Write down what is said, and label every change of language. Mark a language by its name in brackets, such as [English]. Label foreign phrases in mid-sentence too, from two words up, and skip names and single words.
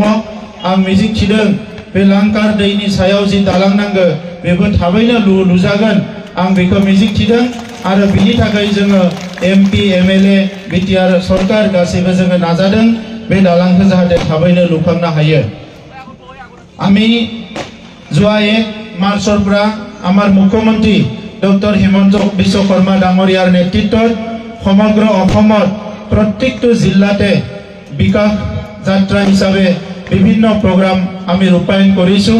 [Bodo] आं मिजिंथिदों बे लांकार दैनि सायाव जि दालां नांगौ बेबो थाबैनो लुजागोन आं बेखौ मिजिंथिदों आरो बिनि थाखाय जोङो MP MLA BTR सरकार गासैबो जोङो नाजादों बे दालांखौ जाहाथे थाबैनो लुखांनो हायो। [Assamese] আমি যোৱা 1 মাৰ্চৰ পৰা আমাৰ মুখ্যমন্ত্ৰী ডক্টৰ হিমন্ত বিশ্ব শৰ্মা ডাঙৰীয়াৰ নেতৃত্বত সমগ্ৰ অসমত প্ৰত্যেকটো জিলাতে বিকাশ যাত্ৰা হিচাপে বিভিন্ন প্ৰগ্ৰাম আমি ৰূপায়ণ কৰিছোঁ।